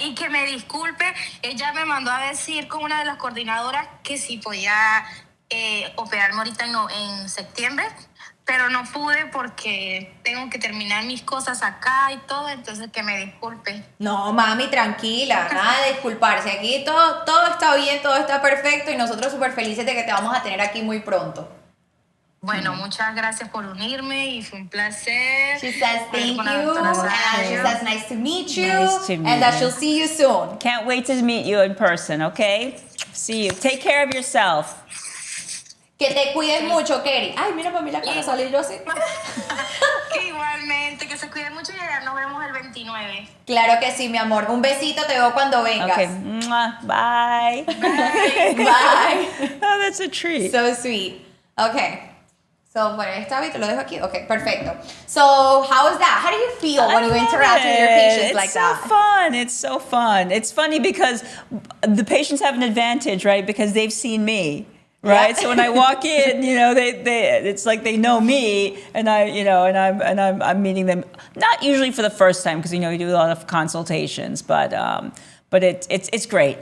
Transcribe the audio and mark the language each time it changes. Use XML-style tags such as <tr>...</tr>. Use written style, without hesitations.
<es>Y que me disculpe, ella me mandó a decir con una de las coordinadoras que si podía operarme ahorita en septiembre, pero no pude porque tengo que terminar mis cosas acá y todo, entonces que me disculpe. No, mami, tranquila, nada de disculparse. Aquí todo está bien, todo está perfecto y nosotros súper felices de que te vamos a tener aquí muy pronto. Bueno, muchas gracias por unirme y fue un placer.</es> <en>She says thank you, and she says nice to meet you, Nice to meet and that you. she'll see you soon. Can't wait to meet you in person, okay? See you. Take care of yourself.</en> <es>Que te cuides mucho, Kerry. Ay, mira para mí la cara, salí yo así. Igualmente, que se cuiden mucho y ya nos vemos el 29. Claro que sí, mi amor. Un besito, te veo cuando vengas.</es> <en>Okay. Mwah. Bye. Bye. Oh, that's a treat. So sweet. Okay.</en> <es>So, bueno, esta vez te lo dejo aquí. Okay, perfecto.</es> <en>So, how is that? How do you feel when you interact with your patients like that? It's so fun. It's so fun. It's funny because the patients have an advantage, right? Because they've seen me. Right, Yeah. so when I walk in, it's like they know me, and I'm meeting them not usually for the first time because we do a lot of consultations, but it's great.</en>